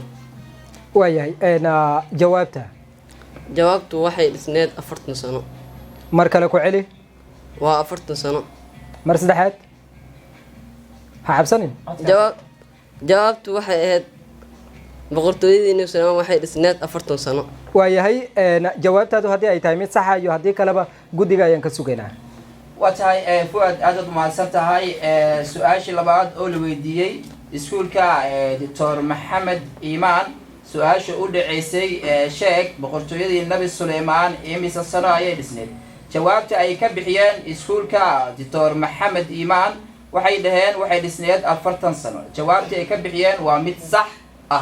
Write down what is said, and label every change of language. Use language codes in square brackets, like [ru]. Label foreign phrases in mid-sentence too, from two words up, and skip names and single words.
[so] waayahay jawaabta [ar] جاوبت واحد سنة 4 سنة [so] mar kale ku celi [ar] و4 سنة [so] mar saddexaad ha xabsanin [ar] جاوبت واحد [so] boqortooyadii Nabi Suleymaan waxay dhisneed 40 sano waayahay jawaabtaadu haddii ay tahay mid sax ah iyo haddii kaleba guddiga ayaan ka sugaynaa waa tahay fuad aad u mahadsan tahay su-aashii labaad oo la weydiiyey iskuulka doctor maxamed iimaan su-aasha u dhaceysay sheeg boqortooyadii nabi suleymaan imise sano ayay dhisneed jawaabta ay ka bixiyeen iskuulka doctor maxamed iimaan waxay dhaheen waxay dhisneed 40 sano jawaabta ay ka bixiyeen waa mid sax ah